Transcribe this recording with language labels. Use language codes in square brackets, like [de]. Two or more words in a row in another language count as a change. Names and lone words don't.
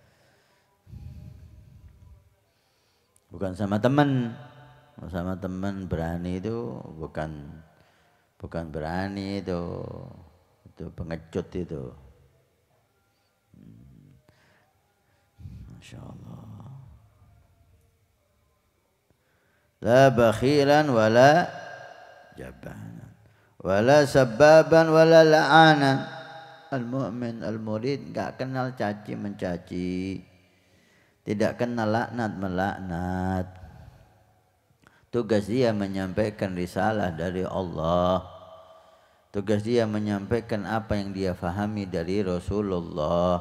[id] Bukan sama teman berani itu bukan berani itu pengecut itu. [ar] Masya Allah. لا بخيلا ولا جبانا ولا سبابا ولا لعانا. Al-mu'min, [id] al-murid enggak kenal caci mencaci, tidak kenal laknat melaknat. Tugas dia menyampaikan risalah dari Allah. Tugas dia menyampaikan apa yang dia fahami dari Rasulullah.